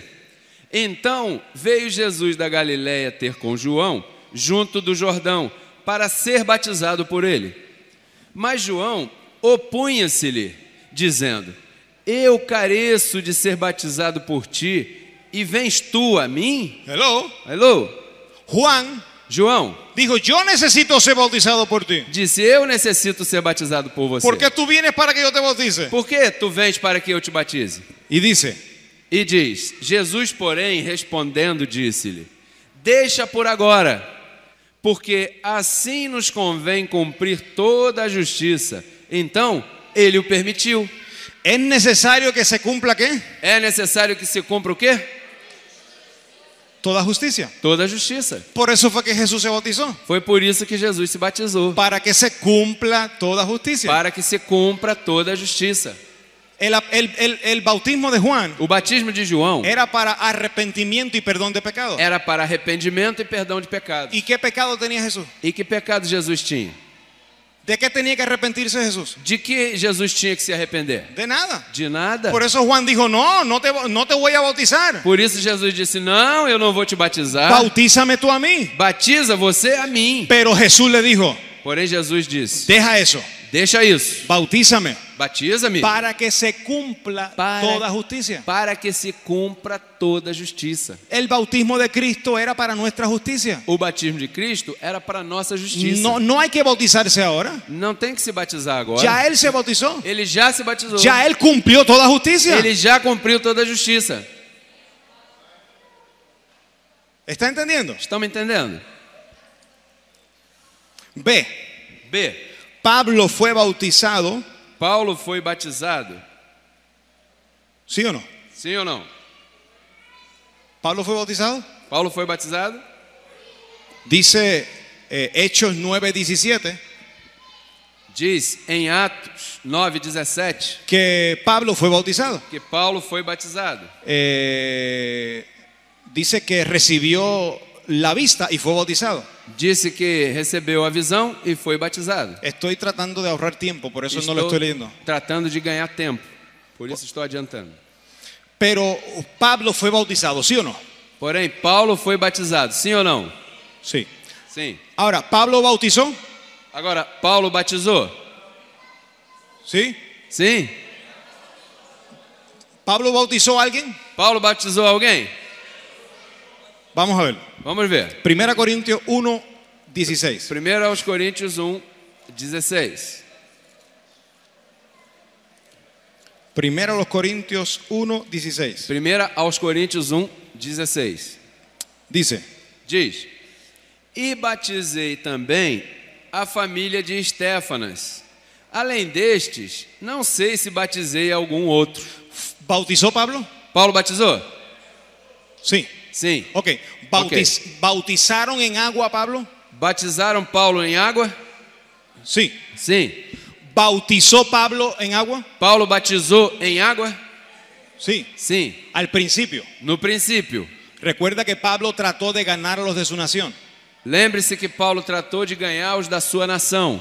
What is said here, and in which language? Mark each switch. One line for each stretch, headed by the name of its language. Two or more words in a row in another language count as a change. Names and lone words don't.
Portuguese: Então veio Jesus da Galiléia ter com João, junto do Jordão, para ser batizado por ele. Mas João opunha-se-lhe, dizendo: Eu careço de ser batizado por ti, e vens tu a mim? Hello. Alô?
Spanish: Juan
Portuguese: João
Spanish: dijo, yo necesito ser bautizado por ti.
Portuguese: disse: Eu necessito ser batizado por você.
Spanish: ¿Por qué tú vienes para que yo te bautice?
Portuguese: Por que tu vens para que eu te batize?
Spanish: Y dice,
Portuguese: E diz: Jesus, porém, respondendo, disse-lhe: Deixa por agora, porque assim nos convém cumprir toda a justiça. Então, ele o permitiu.
Spanish: ¿Es necesario que se cumpla qué?
Portuguese: É necessário que se cumpra o quê?
Spanish: Toda justicia.
Portuguese: Toda a justiça.
Spanish: Por eso fue que Jesús se bautizó.
Portuguese: Foi por isso que Jesus se batizou.
Spanish: Para que se cumpla toda justicia.
Portuguese: Para que se cumpra toda a justiça.
Spanish: El bautismo de Juan
Portuguese: O batismo de João
Spanish: era para arrepentimiento y perdón de pecado.
Portuguese: era para arrependimento e perdão de pecados.
Spanish: ¿Y qué pecado tenía Jesús?
Portuguese: E que pecado Jesus tinha?
Spanish: ¿De qué tenía que arrepentirse Jesús?
Portuguese: De que Jesus tinha que se arrepender?
Spanish: De nada.
Portuguese: De nada.
Spanish: Por eso Juan dijo, no te voy a bautizar.
Portuguese: Por isso Jesus disse, não, eu não vou te batizar.
Spanish: Bautízame tú a mí.
Portuguese: Batiza você a mim.
Spanish: Pero Jesús le dijo,
Portuguese: Porém Jesus disse,
Spanish: deja eso,
Portuguese: deixa isso.
Spanish: bautízame.
Portuguese: Batiza-me
Spanish: Para que se cumpla toda justicia.
Portuguese: para que se cumpra toda a justiça.
Spanish: El bautismo de Cristo era para nuestra justicia.
Portuguese: O batismo de Cristo era para a nossa justiça.
Spanish: No hay que bautizarse ahora.
Portuguese: Não tem que se batizar agora.
Spanish: Ya Él se bautizó.
Portuguese: Ele já se batizou.
Spanish: Ya Él cumplió toda justicia.
Portuguese: Ele já cumpriu toda a justiça.
Spanish: ¿Está entendiendo?
Portuguese: Estão me entendendo?
Spanish: B.
Portuguese: B.
Spanish: Pablo fue bautizado.
Portuguese: Paulo foi batizado.
Spanish: ¿Sí o no?
Portuguese: Sim ou não?
Spanish: Pablo fue bautizado.
Portuguese: Paulo foi batizado?
Spanish: Dice Hechos 9:17
Portuguese: Diz em Atos 9:17
Spanish: que Pablo fue bautizado.
Portuguese: que Paulo foi batizado.
Spanish: Dice que recibió la vista y fue bautizado.
Portuguese: Disse que recebeu a visão e foi batizado.
Spanish: Estoy tratando de ahorrar tiempo, por eso no lo estoy leyendo.
Portuguese: Tratando de ganhar tempo. Por isso estou adiantando.
Spanish: Pero Pablo fue bautizado, ¿sí o no?
Portuguese: Porém, Paulo foi batizado. Sim ou não?
Spanish: Sí.
Portuguese: Sim.
Spanish: Ahora, ¿Pablo bautizó?
Portuguese: Agora, Paulo batizou?
Spanish: Sí.
Portuguese: Sim.
Spanish: ¿Pablo bautizó a alguien?
Portuguese: Paulo batizou alguém?
Spanish: Vamos a ver.
Portuguese: Vamos ver.
Spanish: 1 Corintios 1:16.
Portuguese: 1 aos Coríntios 1:16.
Spanish: 1 a los Corintios 1:16.
Portuguese: 1 aos Coríntios 1:16.
Spanish: Dice,
Portuguese: Diz: E batizei também a família de Estéfanas. Além destes, não sei se batizei algum outro.
Spanish: ¿bautizó Pablo?
Portuguese: Paulo batizou?
Spanish: Sí.
Portuguese: Sim.
Spanish: Ok. ¿Bautizaron en agua a Pablo?
Portuguese: Batizaram Paulo em água?
Spanish: Sí.
Portuguese: Sim.
Spanish: ¿Bautizó Pablo en agua?
Portuguese: Paulo batizou em água?
Spanish: Sí.
Portuguese: Sim.
Spanish: Al principio.
Portuguese: No princípio.
Spanish: Recuerda que Pablo trató de ganar a los de su nación.
Portuguese: Lembre-se que Paulo tratou de ganhar os da sua nação.